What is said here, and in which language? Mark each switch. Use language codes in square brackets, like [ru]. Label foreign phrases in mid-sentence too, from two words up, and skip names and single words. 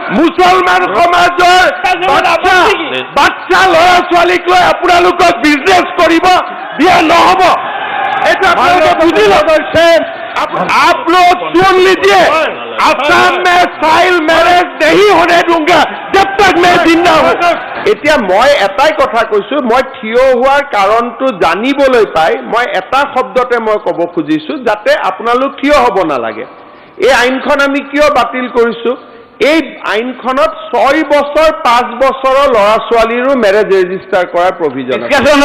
[as] মুছলমান সমাজৰ বাচ্চা ল'ৰা ছোৱালীক লৈ আপোনালোকক বিজনেছ কৰিব দিয়া নহ'ব। এটা আপোনালোকে বুজি লওক। [hi] आप लोग सुन लीजिए, असम में [en] child marriage [hi] नहीं होने दूंगा जब तक मैं जिंदा हूं। [as] এতিয়া মই এটাই কথা কৈছো, মই থিয় হোৱাৰ কাৰণটো জানিবলৈ পাই মই এটা শব্দতে মই ক'ব খুজিছো যাতে আপোনালোক থিয় হ'ব নালাগে। এই আইনখন আমি কিয় বাতিল কৰিছো? এই আইনখনত 6 বছৰ 5 বছৰৰ ল'ৰা ছোৱালীৰো [en] marriage register [as] কৰাৰ প্ৰভিজন আছে।